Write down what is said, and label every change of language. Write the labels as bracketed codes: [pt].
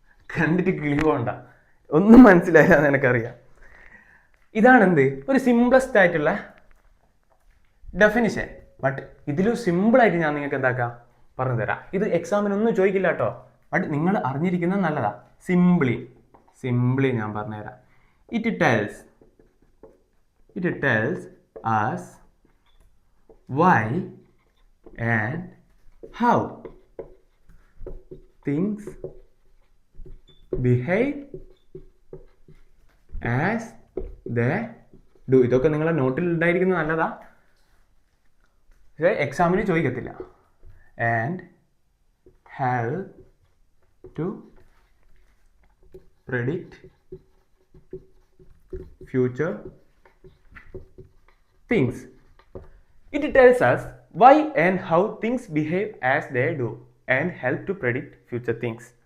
[ml] കണ്ടിട്ട് കിളി പോണ്ട, ഒന്നും മനസ്സിലായില്ല എന്ന് എനിക്കറിയാം. ഇതാണെന്ത് ഒരു സിംപ്ലസ്റ്റ് ആയിട്ടുള്ള ഡെഫിനിഷൻ. ബട്ട് ഇതിലും സിമ്പിളായിട്ട് ഞാൻ നിങ്ങൾക്ക് എന്താക്കാം പറഞ്ഞു തരാം. ഇത് എക്സാമിനൊന്നും ചോദിക്കില്ല കേട്ടോ. ബട്ട് നിങ്ങൾ അറിഞ്ഞിരിക്കുന്നത് നല്ലതാ. സിംപ്ലി ഞാൻ പറഞ്ഞുതരാം. [en] It tells us why and how things behave as they do. [ml] ഇതൊക്കെ നിങ്ങളെ നോട്ടിൽ ഉണ്ടായിരിക്കുന്നത് നല്ലതാ, പക്ഷേ എക്സാമിന് ചോദിക്കത്തില്ല. [en] And help to predict future things. It tells us why and how things behave as they do and help to predict future things.